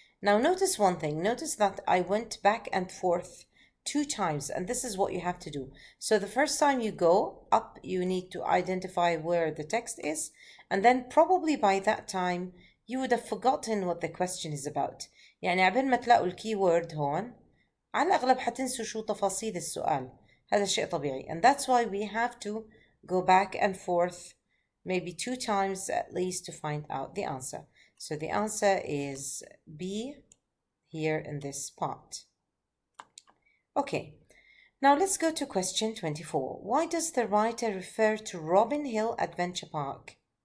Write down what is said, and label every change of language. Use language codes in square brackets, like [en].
[en] Now notice one thing. Notice that I went back and forth 2 times, and this is what you have to do. So the first time you go up, you need to identify where the text is, and then probably by that time you would have forgotten what the question is about. [ar] يعني عبين ما تلاقوا الكيورد هون على الأغلب حتنسوا شو تفاصيل السؤال. هذا شيء طبيعي, [en] and that's why we have to go back and forth maybe 2 times at least to find out the answer. So the answer is B here in this part. Okay, now let's go to question 24. Why does the writer refer to Robin Hill Adventure Park?